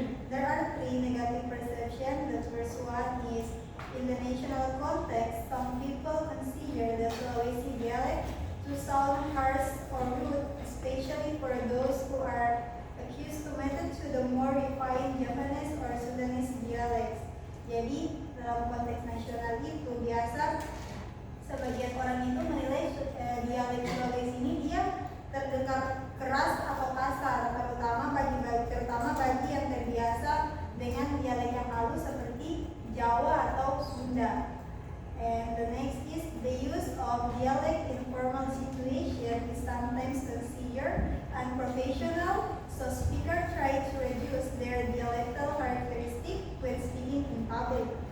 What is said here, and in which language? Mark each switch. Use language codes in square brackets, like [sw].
[en] There are three negative perceptions. The first one is in the national context, some people consider the Sulawesi dialect to sound harsh or rude, especially for those who are accused to the more refined Javanese or Sudanese dialects. [id] Jadi dalam konteks nasional itu biasa sebagian orang itu menilai dialek Sulawesi ini dia terdengar keras atau kasar, terutama bagi yang terbiasa dengan dialek yang halus seperti Jawa atau Sunda. [en] And the next is the use of dialect in formal situation is sometimes considered unprofessional, so speakers try to reduce their dialectal characteristic when speaking in public.